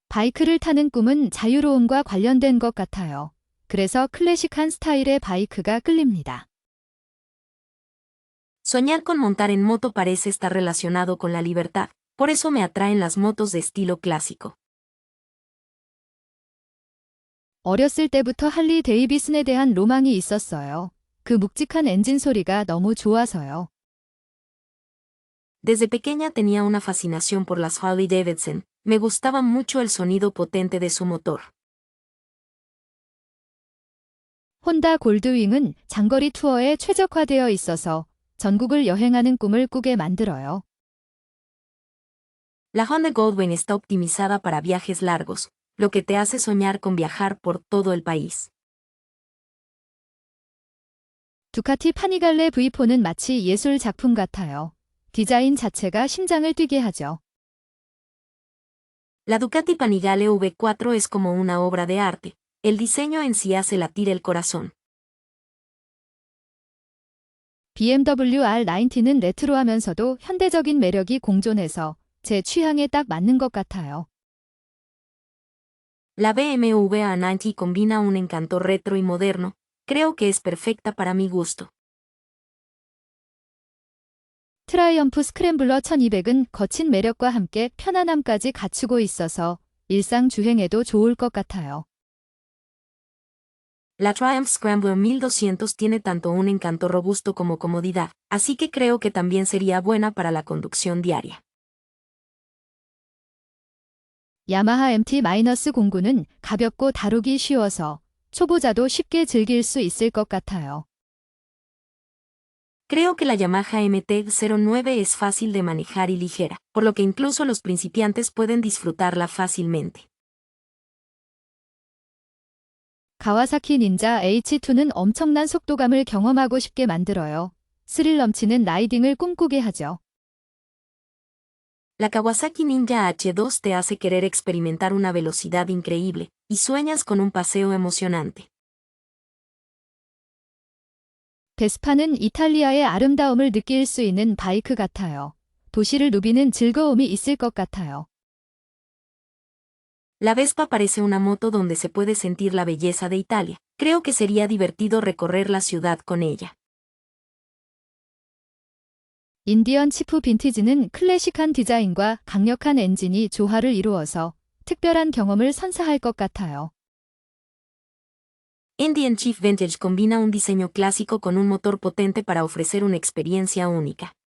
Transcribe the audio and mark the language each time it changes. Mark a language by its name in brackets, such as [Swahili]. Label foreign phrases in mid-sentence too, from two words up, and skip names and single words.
[Korean] 바이크를 타는 꿈은 자유로움과 관련된 것 같아요. 그래서 클래식한 스타일의 바이크가 끌립니다. [Spanish] Soñar con montar en moto parece estar relacionado con la libertad, por eso me atraen las motos de estilo clásico. [Korean] 어렸을 때부터 할리 데이비슨에 대한 로망이 있었어요. 그 묵직한 엔진 소리가 너무 좋아서요. [Spanish] Desde pequeña tenía una fascinación por las Harley Davidson, me gustaba mucho el sonido potente de su motor. [Korean] 혼다 골드윙은 장거리 투어에 최적화되어 있어서 전국을 여행하는 꿈을 꾸게 만들어요. [Spanish] La Honda Goldwing está optimizada para viajes largos, lo que te hace soñar con viajar por todo el país. [Korean] 두카티 파니갈레 V4는 마치 예술 작품 같아요. 디자인 자체가 심장을 뛰게 하죠. [Spanish] La Ducati Panigale V4 es como una obra de arte, el diseño en sí hace latir el corazón. [Korean] BMW R90는 레트로하면서도 현대적인 매력이 공존해서 제 취향에 딱 맞는 것 같아요. [Spanish] La BMW A90 combina un encanto retro y moderno, creo que es perfecta para mi gusto. [Korean] 트라이엄프 스크램블러 1200은 거친 매력과 함께 편안함까지 갖추고 있어서 일상 주행에도 좋을 것 같아요. [Spanish] La Triumph Scrambler 1200 tiene tanto un encanto robusto como comodidad, así que creo que también sería buena para la conducción diaria. [Korean] 야마하 MT-09는 가볍고 다루기 쉬워서 초보자도 쉽게 즐길 수 있을 것 같아요. [Spanish] Creo que la Yamaha MT-09 es fácil de manejar y ligera, por lo que incluso los principiantes pueden disfrutarla fácilmente. [Korean] 가와사키 닌자 H2는 엄청난 속도감을 경험하고 싶게 만들어요. 스릴 넘치는 라이딩을 꿈꾸게 하죠. [Spanish] La Kawasaki Ninja H2 te hace querer experimentar una velocidad increíble, y sueñas con un paseo emocionante. [Korean] 베스파는 이탈리아의 아름다움을 느낄 수 있는 바이크 같아요. 도시를 누비는 즐거움이 있을 것 같아요. [Spanish] La Vespa parece una moto donde se puede sentir la belleza de Italia. Creo que sería divertido recorrer la ciudad con ella. [Korean] 인디언 치프 빈티지는 클래식한 디자인과 강력한 엔진이 조화를 이루어서 특별한 경험을 선사할 것 같아요. [Spanish] Indian Chief Vintage combina un diseño clásico con un motor potente para ofrecer una experiencia única.